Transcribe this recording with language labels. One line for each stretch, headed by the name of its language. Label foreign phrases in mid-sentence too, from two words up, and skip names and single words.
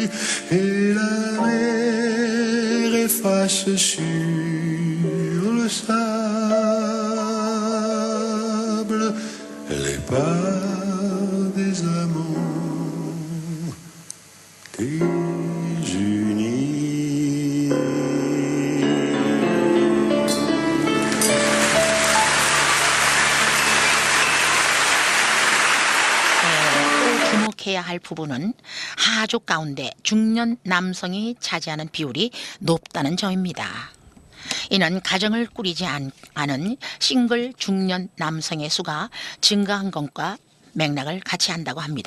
French: Et la mer efface sur le sable les pas des amants désunis.
Korean: 또 주목해야 지켜야 할 부분은 하족 가운데 중년 남성이 차지하는 비율이 높다는 점입니다. 이는 가정을 꾸리지 않은 싱글 중년 남성의 수가 증가한 것과 맥락을 같이 한다고 합니다.